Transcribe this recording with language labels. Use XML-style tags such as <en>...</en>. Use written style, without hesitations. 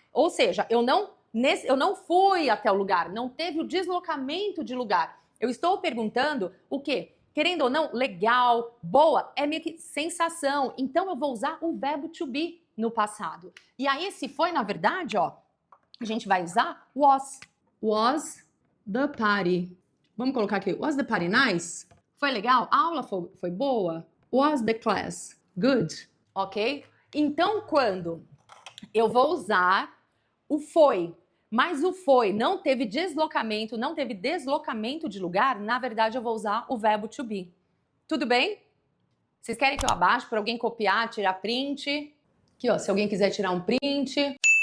<pt>Ou seja, eu não fui até o lugar, não teve o deslocamento de lugar. Eu estou perguntando o quê? Querendo ou não, legal, boa, é meio que sensação. Então eu vou usar o verbo to be no passado. E aí esse foi, na verdade, ó, a gente vai usar was.</pt> <en>Was the party.</en> <pt>Vamos colocar aqui,</pt> <en>was the party nice?</en> <pt>Foi legal? A aula foi boa?</pt> <en>Was the class good? Ok?</en> <pt>Então, quando eu vou usar o foi, mas o foi não teve deslocamento de lugar, na verdade eu vou usar o verbo to be. Tudo bem? Vocês querem que eu abaixe para alguém copiar, tirar print? Aqui, ó, se alguém quiser tirar um print.</pt>